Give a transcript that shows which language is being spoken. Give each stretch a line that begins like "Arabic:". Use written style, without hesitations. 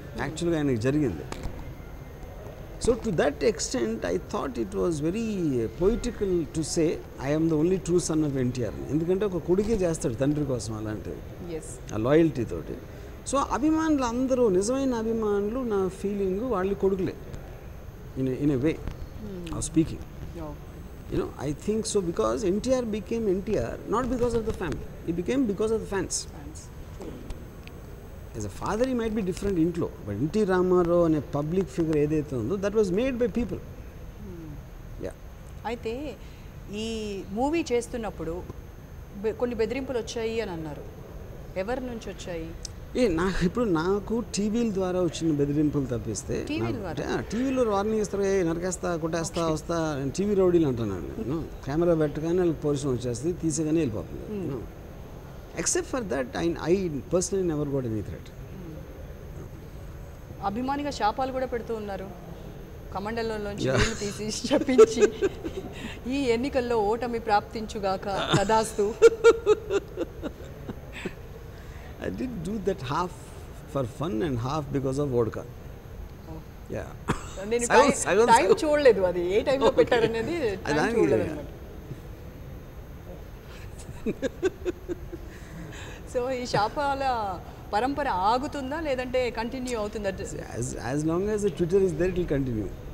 English: యాక్చువల్గా
Telugu: ఆయనకు జరిగింది.
English: So to that extent I thought it was very poetical to say I am the only true son of NTR.
Telugu: ఎందుకంటే ఒక కొడుకే చేస్తాడు తండ్రి కోసం అలాంటివి, ఆ లాయల్టీ తోటి. సో అభిమానులు అందరూ నిజమైన అభిమానులు, నా ఫీలింగ్ వాళ్ళు కొడుకులే
English: In a way of speaking. I think so because NTR became NTR not because of the family, he became because of the fans. As a father he might be different
Telugu: intlo,
English: but NT Ramarao and a public figure
Telugu: edaithe undo
English: that was made by people. Yeah.
Telugu: అయితే ఈ movie చేస్తున్నప్పుడు కొన్ని బెదిరింపులు వచ్చాయి అని అన్నారు. ఎవరి నుంచి వచ్చాయి? నాకు టీవీల ద్వారా వచ్చిన బెదిరింపులు తప్పిస్తే, టీవీలో వార్నింగ్ ఇస్తారు, నరికేస్తా కొట్టేస్తా వస్తా, టీవీ రౌడీలు అంటున్నాను నేను. కెమెరా పెట్టగానే వాళ్ళకి పోలీసులు వచ్చేస్తుంది, తీసేగానే వెళ్ళిపోతుంది. Except for that I personally never goat any threat. అభిమానిగా శాపాలు కూడా పెడుతూ ఉన్నారు, కమండలంలోంచి నీళ్లు తీసి చెప్పించి ఈ ఎన్నికల్లో ఓటమి ప్రాప్తించుగాక తదాస్తు.
English: I did do that half for fun and half because of vodka. Yeah.
Telugu: నేను టైం చూడలేదు, అది ఏ టైంలో పెట్టారనేది చూడలేదు అన్నమాట. సో ఈ శాపాల పరంపర ఆగుతుందా లేదంటే కంటిన్యూ అవుతుందా?
English: As long as the Twitter is there, it will continue.